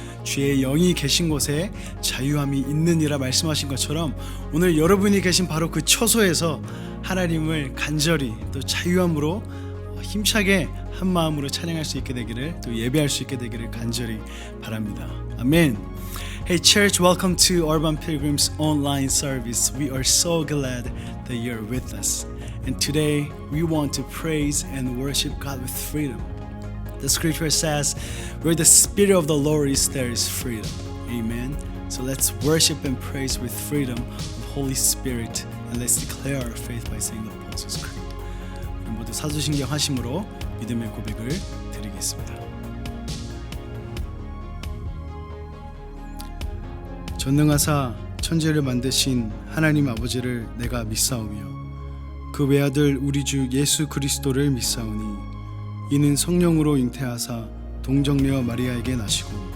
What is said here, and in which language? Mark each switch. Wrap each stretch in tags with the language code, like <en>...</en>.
<ko>주의 영이 계신 곳에 자유함이 있느니라 말씀하신 것처럼 오늘 여러분이 계신 바로 그 처소에서 하나님을 간절히 또 자유함으로 힘차게 한 마음으로 찬양할 수 있게 되기를, 또 예배할 수 있게 되기를 간절히 바랍니다. 아멘.</ko> <en>Hey church, welcome to Urban Pilgrims online service. We are so glad that you're with us. And today we want to praise and worship God with freedom. The scripture says, where the spirit of the Lord is, there is freedom. Amen. So let's worship and praise with freedom of Holy Spirit, and let's declare our faith by saying the Apostles' Creed.</en> <ko>우리 모두 사도신경 하심으로 믿음의 고백을 드리겠습니다. 전능하사 천지를 만드신 하나님 아버지를 내가 믿사오며 그 외아들 우리 주 예수 그리스도를 믿사오니 이는 성령으로 잉태하사 동정녀 마리아에게 나시고</ko>